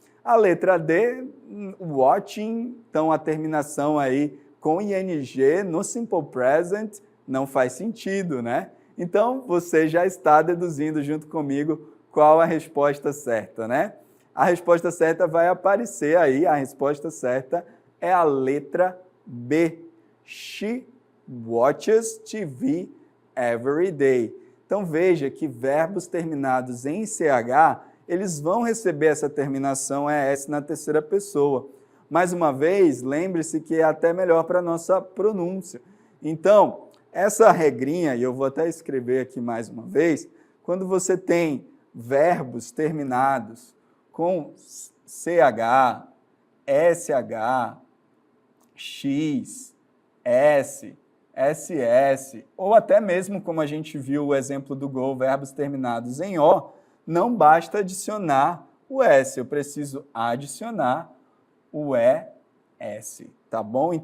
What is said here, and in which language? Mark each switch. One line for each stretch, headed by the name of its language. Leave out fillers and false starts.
Portuguese: A letra D, watching, então a terminação aí com ING no Simple Present não faz sentido, né? Então, você já está deduzindo junto comigo qual a resposta certa, né? A resposta certa vai aparecer aí, a resposta certa é a letra B.
English: She watches TV every day.
Portuguese: Então veja que verbos terminados em CH, eles vão receber essa terminação ES na terceira pessoa. Mais uma vez, lembre-se que é até melhor para a nossa pronúncia. Então, essa regrinha, e eu vou até escrever aqui mais uma vez, quando você tem verbos terminados com CH, SH, X, S, SS, ou até mesmo, como a gente viu o exemplo do Go, verbos terminados em O, não basta adicionar o S, eu preciso adicionar o ES, tá bom?